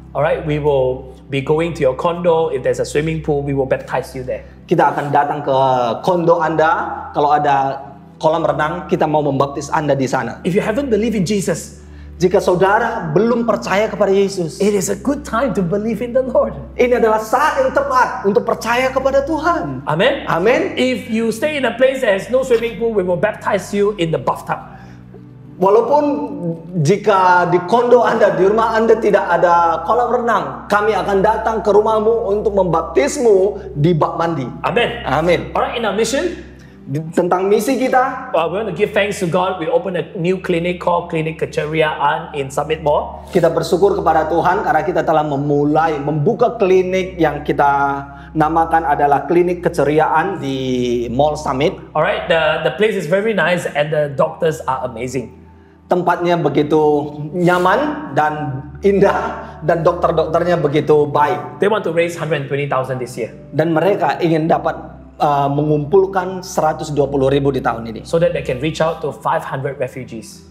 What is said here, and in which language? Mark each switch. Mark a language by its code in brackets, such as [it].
[en] alright, we will be going to your condo. If there's a swimming pool, we will baptize you there. [id] Kita akan datang ke kondo Anda. Kalau ada kolam renang, kita mau membaptis Anda di sana. [en] If you haven't believed in Jesus, [id] jika saudara belum percaya kepada Yesus, [en] it is a good time to believe in the Lord. [id] Ini adalah saat yang tepat untuk percaya kepada Tuhan. [en] Amen. [id] Amen. [en] If you stay in a place that has no swimming pool, we will baptize you in the bathtub. [id] Walaupun jika di kondo Anda, di rumah Anda tidak ada kolam renang, kami akan datang ke rumahmu untuk membaptismu di bak mandi. [en] Amen. [id] Amin. [en] Alright, in our mission, [id] tentang misi kita, [en] we want to give thanks to God. We open a new clinic called Klinik Keceriaan in Summit Mall. [id] Kita bersyukur kepada Tuhan karena kita telah membuka klinik yang kita namakan adalah Klinik Keceriaan di Mall Summit. [en] Alright, the place is very nice and the doctors are amazing. [id] Tempatnya begitu nyaman dan indah dan dokter-dokternya begitu baik. [en] They want to raise 120,000 this year. [id] Dan mereka ingin dapat mengumpulkan 120.000 di tahun ini. [en] So that they can reach out to 500 refugees.